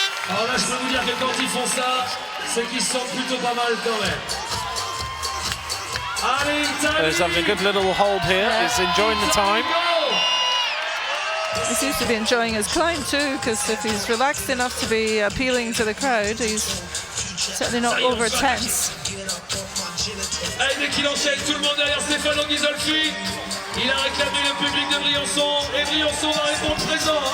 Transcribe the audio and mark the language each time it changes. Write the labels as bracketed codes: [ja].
[fr] Alors là, je peux vous dire que quand ils font ça, c'est qu'ils se sentent plutôt pas mal quand même. [en] He's having a good little hold here. He's enjoying the time. He seems to be enjoying his climb too, because if he's relaxed enough to be appealing to the crowd, he's certainly not over tense. [fr] Dès qu'il enchaîne, tout le monde derrière Stefano Ghisolfi. Il a réclamé le public de Briançon et Briançon va répondre présent.